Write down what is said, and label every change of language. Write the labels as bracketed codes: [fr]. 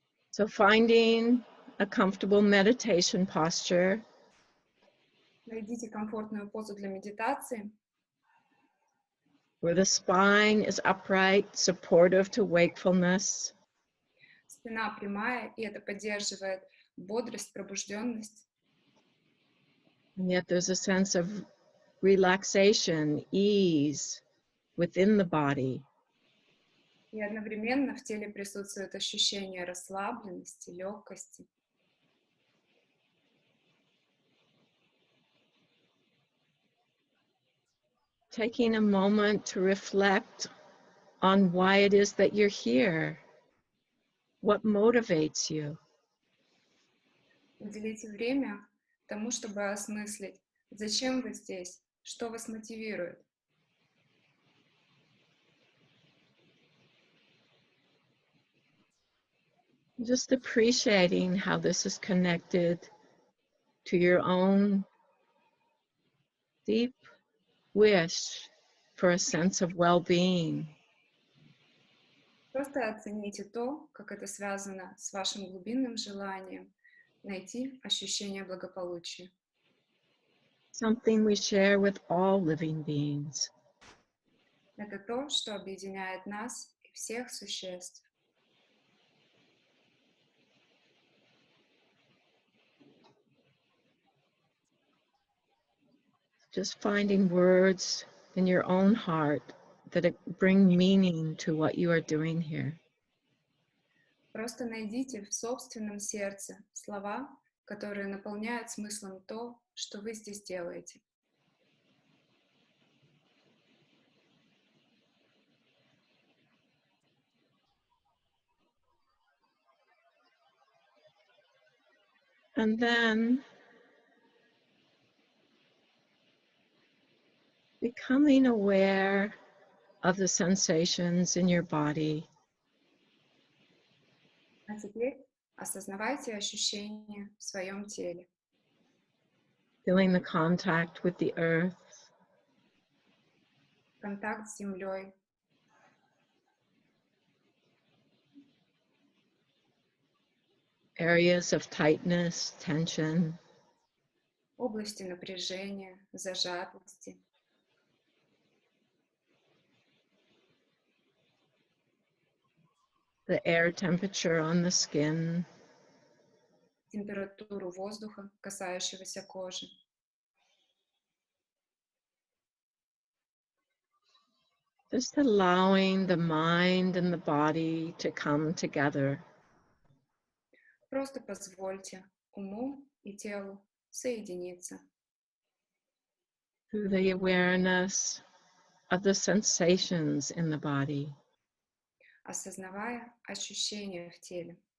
[en] So finding a comfortable meditation posture. [ru] Найдите комфортную позу для медитации, [en] Where the spine is upright, supportive to wakefulness. [ru] спина прямая, и это поддерживает бодрость, пробужденность. [en] And yet there's a sense of relaxation, ease within the body. [ru] И одновременно в теле присутствует ощущение расслабленности, легкости. [en] Taking a moment to reflect on why it is that you're here. What motivates you? [ru] Уделите время тому, чтобы осмыслить, зачем вы здесь, что вас мотивирует. [en] Just appreciating how this is connected to your own deep wish for a sense of well-being. [ru] Просто оцените то, как это связано с вашим глубинным желанием найти ощущение благополучия. [en] Something we share with all living beings. [ru] Это то, что объединяет нас и всех существ. [en] Just finding words in your own heart that bring meaning to what you are doing here. [ru] Просто найдите в собственном сердце слова, которые наполняют смыслом то, что вы здесь делаете. [en] And then becoming aware of the sensations in your body. [ru] А теперь осознавайте ощущения в своем теле. [en] Feeling the contact with the earth. [ru] Контакт с землей. [en] Areas of tightness, tension. [ru] Области напряжения, зажатости. [en] The air temperature on the skin. [ru] Температуру воздуха, касающегося кожи. [en] Just allowing the mind and the body to come together. [ru] Просто позвольте уму и телу соединиться. [en] Through the awareness of the sensations in the body. [ru] Осознавая ощущения в теле.